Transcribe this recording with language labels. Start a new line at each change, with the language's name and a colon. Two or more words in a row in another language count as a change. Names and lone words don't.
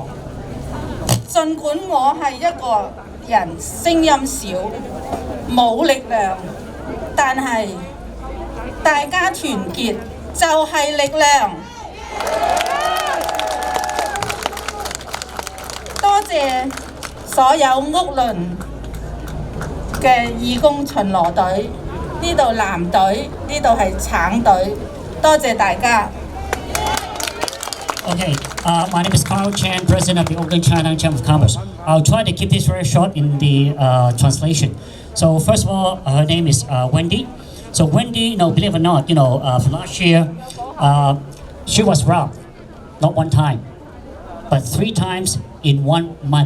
Cantonese: 儘管我係一個人聲音少，冇力量，但係大家團結就係力量。多謝所有屋崙嘅義工巡邏隊，呢度藍隊，呢度係橙隊，多謝大家。
English: Okay, my name is Carl Chan, President of the Oakland Chinatown Chamber of Commerce. I'll try to keep this very short in the translation. So first of all, her name is Wendy. So Wendy, believe it or not, from last year, she was robbed, not one time, but 3 times in 1 month.